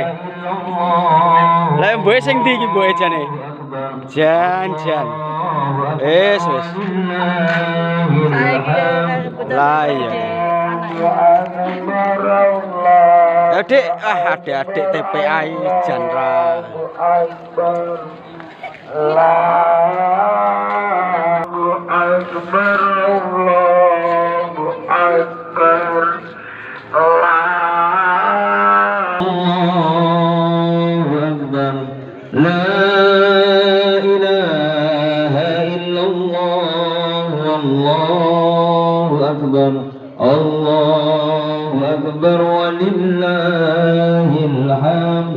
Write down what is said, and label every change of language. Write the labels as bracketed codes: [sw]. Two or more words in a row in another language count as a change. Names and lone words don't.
[jv] Lah mboe sing ndi iki mboe jane? Jan. Wis. Lah iya. Adik, adik TPA jan ra. [ar] الله أكبر الله أكبر الله أكبر لا إله إلا الله الله أكبر الله أكبر ولله الحمد.